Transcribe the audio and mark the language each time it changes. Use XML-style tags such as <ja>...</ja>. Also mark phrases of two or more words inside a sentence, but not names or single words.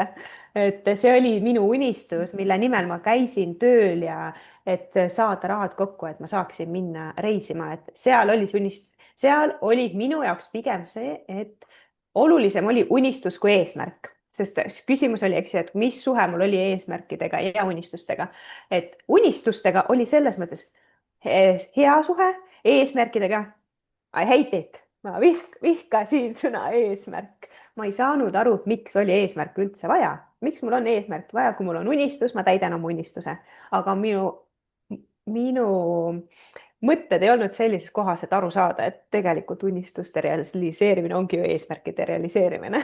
<et>Et see oli minu unistus, mille nimel ma käisin tööl ja et saada rahad kokku, et ma saaksin minna reisima, et seal oli see seal oli minu jaoks pigem see, et olulisem oli unistus kui eesmärk, sest küsimus oli, eks ju, et mis suhe mul oli eesmärkidega ja unistustega, et unistustega oli selles mõttes hea suhe, eesmärkidega</et> <en>I hate it,</en> <et>ma vihkasin sõna eesmärk. Ma ei saanud aru, miks oli eesmärk üldse vaja. Miks mul on eesmärk vaja, kui mul on unistus, ma täidan oma unistuse. Aga minu mõtted ei olnud sellises kohas, et aru saada, et tegelikult unistuste realiseerimine ongi ju eesmärkide realiseerimine.</et>